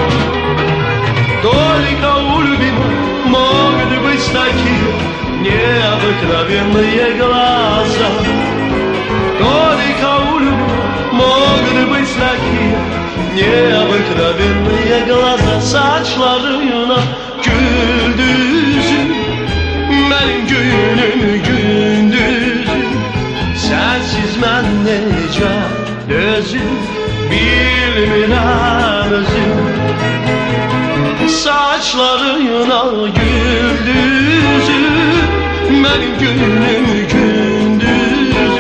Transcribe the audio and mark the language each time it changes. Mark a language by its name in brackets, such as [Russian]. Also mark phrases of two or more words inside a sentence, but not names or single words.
[Russian] Только у любимых могут быть такие необыкновенные глаза. Только у любимых могут быть такие neобыкновенные глаза. [Turkish] Saçlarına güldüzüm, benim günüm gündüzüm. [Azerbaijani] Sensiz mən necə özüm bilmirəm özüm. [Turkish] Saçlarına güldüzüm, benim günüm gündüzüm.